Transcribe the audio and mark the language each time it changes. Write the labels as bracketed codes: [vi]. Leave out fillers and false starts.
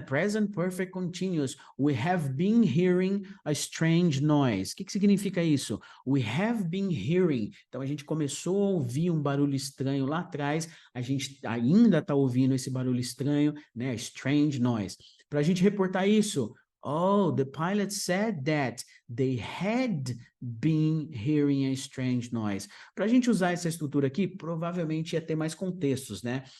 [en] Present Perfect Continuous. We have been hearing a strange noise. [pt] O que significa isso? [en] We have been hearing. [pt] Então, a gente começou a ouvir um barulho estranho lá atrás. A gente ainda está ouvindo esse barulho estranho, né? [en] Strange noise. [pt] Para a gente reportar isso, [en] oh, the pilot said that they had been hearing a strange noise. [pt] Para a gente usar essa estrutura aqui, provavelmente ia ter mais contextos, né?